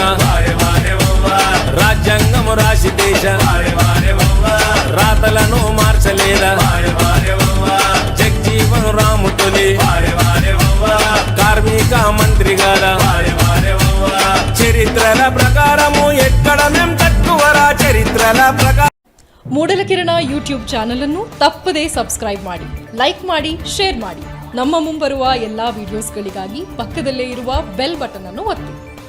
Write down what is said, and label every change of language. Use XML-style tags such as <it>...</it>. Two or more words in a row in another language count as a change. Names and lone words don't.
<te>రాజ్యాంగము రాసి దేశ రాతలను మార్చలేదా. జగ్జీవన్ రాము తొలి కార్మిక మంత్రి గారా. చరిత్రల ప్రకారము ఎక్కడ మేం తక్కువరా. చరిత్రల ప్రకారం</te> <kn>ಮೂಡಲಕಿರಣ</kn> <en>YouTube channel</en> <kn>ಅನ್ನು ತಪ್ಪದೇ ಸಬ್ಸ್ಕ್ರೈಬ್ ಮಾಡಿ, ಲೈಕ್ ಮಾಡಿ, ಶೇರ್ ಮಾಡಿ. ನಮ್ಮ ಮುಂಬರುವ ಎಲ್ಲಾ ವಿಡಿಯೋಸ್ಗಳಿಗಾಗಿ ಪಕ್ಕದಲ್ಲೇ ಇರುವ</kn> <en>bell button</en> <kn>ಅನ್ನು ಒತ್ತಿ.</kn>